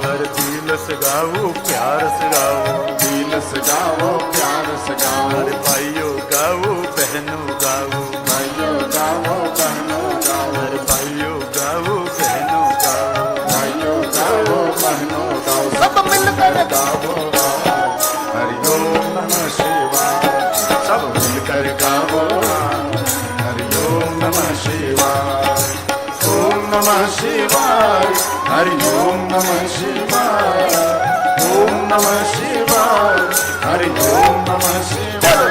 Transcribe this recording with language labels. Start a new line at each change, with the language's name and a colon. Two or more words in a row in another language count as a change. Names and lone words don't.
Gujarati: અરે
Hindi: दिल से
Gujarati: ગાવું
Hindi: प्यार से
Gujarati: ગાવું
Hindi: दिल से
Gujarati: ગાવો
Hindi: प्यार से
Gujarati: ગાવો અરે ભાઈઓ ગાવું બહેનો ગાવું ભાઈઓ ગાવો બહેનો ગાવો અરે ભાઈઓ ગાવું બહેનો ગાવું ભાઈઓ ગાવો બહેનો ગાવો
Hindi: सब मिलकर गावो हरिओम नमः शिवाय सब मिलकर गावो हरिओम नमः शिवाय
Sanskrit: ओम नमः शिवाय हरिओम नमः शिवाय ओम नमः शिवाय हरिओम नमः शिवाय